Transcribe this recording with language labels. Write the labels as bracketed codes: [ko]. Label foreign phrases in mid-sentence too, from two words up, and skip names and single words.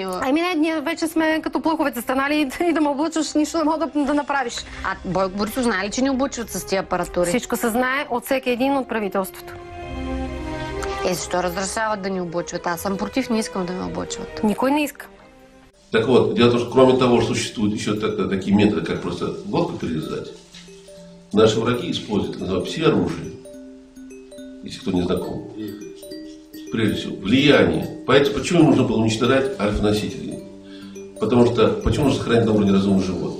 [bg] Не, ние вече сме като плъховете станали и да ме облъчваш, нищо не мога да направиш. А Бойко Борисов знае ли, че ни облъчват с тия апаратури? Всичко се знае от всеки един от правителството. Защо разрешават да ни облъчват? Аз съм против, не искам да ме облъчват. Никой не иска. [ru] Так вот, дело в том, что кроме того, что существуют еще такие методы, как просто водку перелезать, наши враги используют, так называемое пси-оружие, если кто не знаком. прежде всего, влияние. Поэтому почему нужно было уничтожать альфа-носителей? Потому что, почему нужно сохранить на уровне разумных животных?